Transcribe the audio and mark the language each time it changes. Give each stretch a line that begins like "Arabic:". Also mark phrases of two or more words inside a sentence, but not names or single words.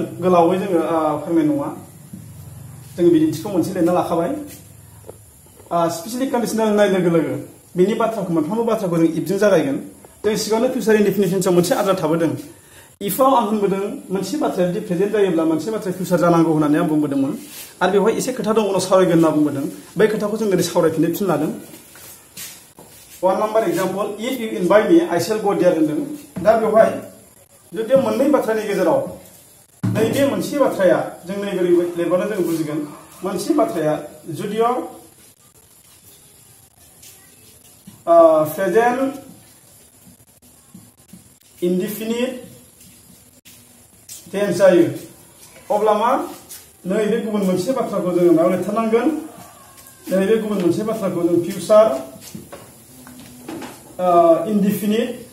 Bodo: गोलावै जोङो फोरोंनाय नङा जों बिदिन्थिखौ मोनसे लिरना लाखाबाय
English: specially conditional
Bodo: होननाय लोगो लोगो बिनि बाथ्राखौ मोनफ्रोमबो बाथ्राखौ जों इफजों जागायगोन जों सिगाङावनो
English: future indefinitionआव
Bodo: मोनसे आद्रा थाबोदों इफआव आं होनबोदों मोनसे बाथ्राया जुदि प्रेजेन्ट जायोब्ला मोनसे बाथ्राया फिउचार जानांगौ होननानै आं बुंबोदोंमोन आरो बेवहाय एसे खोथा दं उनाव सावरायगोन होनना बुंबोदों बै खोथाखौ जों दिनै सावरायफिननो फिन लादों 1
English: number example if you invite me I shall go there
Bodo: होनदों दा बेवहाय जुदि मोननै बाथ्रानि गेजेराव नैबे मोनसे बाथ्राया जों नैबे लिरबानो जों बुजिगोन मोनसे बाथ्राया जुदिअ प्रेजेन्ट
English: indefinite tense
Bodo: जायो अब्ला मा नैबे गुबुन मोनसे बाथ्राखौ जोङो मायाव लिरथारनांगोन नैबे गुबुन मोनसे बाथ्राखौ जों
English: future indefinite